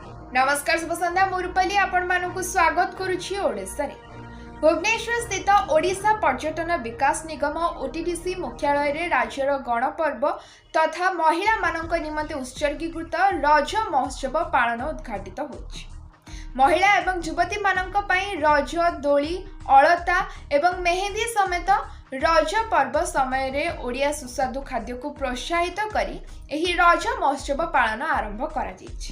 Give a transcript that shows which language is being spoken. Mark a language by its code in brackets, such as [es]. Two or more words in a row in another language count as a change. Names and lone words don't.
[or] ନମସ୍କାର ଶୁଭ ସନ୍ଧ୍ୟା ମୁଁ ରୂପାଲି ଆପଣ ମାନଙ୍କୁ ସ୍ୱାଗତ କରୁଛି ଓଡ଼ିଶା ରେ। ଭୁବନେଶ୍ୱର ସ୍ଥିତ ଓଡ଼ିଶା ପର୍ଯ୍ୟଟନ ବିକାଶ ନିଗମ ଓଟିଡିସି ମୁଖ୍ୟାଳୟ ରେ ରାଜ୍ୟର ଗଣପର୍ବ ତଥା ମହିଳା ମାନଙ୍କ ନିମନ୍ତେ ଉତ୍ସର୍ଗୀକୃତ ରଜ ମହୋତ୍ସବ ପାଳନ ଉଦଘାଟିତ ହେଉଛି। ମହିଳା ଏବଂ ଯୁବତୀ ମାନଙ୍କ ପାଇଁ ରଜ ଦୋଳି ଅଳତା ଏବଂ ମେହେନ୍ଦି ସମେତ ରଜ ପର୍ବ ସମୟ ରେ ଓଡ଼ିଆ ସୁସ୍ୱାଦୁ ଖାଦ୍ୟ କୁ ପ୍ରୋତ୍ସାହିତ କରି ଏହି ରଜ ମହୋତ୍ସବ ପାଳନ ଆରମ୍ଭ କରା ଯାଉଛି।